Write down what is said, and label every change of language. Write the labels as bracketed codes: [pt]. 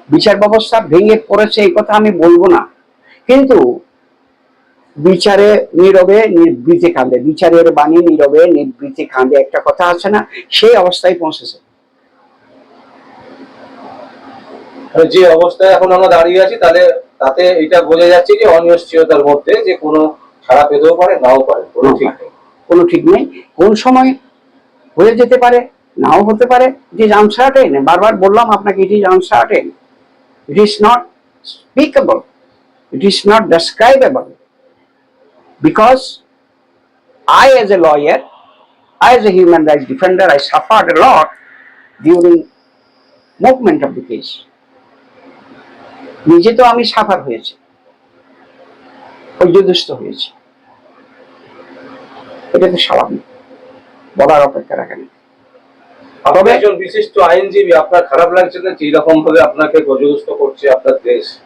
[bn] বিচার ব্যবস্থা ভেঙে পড়েছে এই কথা আমি বলবো না, কিন্তু বিচারে নীরবে নির্বৃতে কাঁদে, বিচারের বাণী নীরবে নির্বৃতে কাঁদে একটা কথা আছে না, সেই অবস্থায় পৌঁছেছে। যে অবস্থায় এখন আমরা দাঁড়িয়ে আছি তাহলে তাতে এটা বোঝা যাচ্ছে যে অনিশ্চয়তার মধ্যে, যে কোনো ছাড়া পেতেও পারে নাও পারে, কোনো ঠিক নেই। কোনো ঠিক নেই, কোন সময় হয়ে যেতে পারে, নাও হতে পারে। [en] it is uncertain, [bn] বারবার বললাম আপনাকে, [en] It is uncertain, it is not speakable, it is not describable, because I as a lawyer, I as a human rights defender, I suffered a lot during movement of the case. [bn] নিজে তো আমি suffer হয়েছি, পর্যদস্ত হয়েছি, এটা তো স্বাভাবিক, বলার অপেক্ষা রাখে না। আপনি একজন বিশিষ্ট আইনজীবী, আপনার খারাপ লাগছে না যে এরকম ভাবে আপনাকে পর্যদস্ত করছে আপনার দেশ?